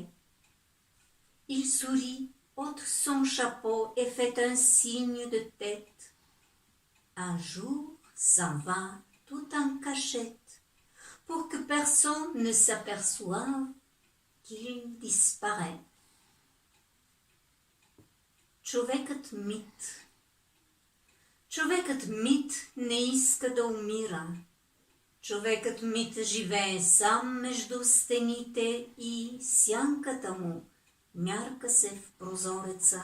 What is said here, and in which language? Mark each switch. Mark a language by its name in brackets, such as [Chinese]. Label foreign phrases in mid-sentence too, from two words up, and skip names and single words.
[French] Il sourit, ôte son chapeau et fait un signe de tête. Un jour s'en va tout en cachette pour que personne ne s'aperçoive qu'il disparaît. [Bulgarian] Човекът мит. Човекът мит не иска да умира. Човекът мит живее сам между стените и сянката му мярка се в прозореца.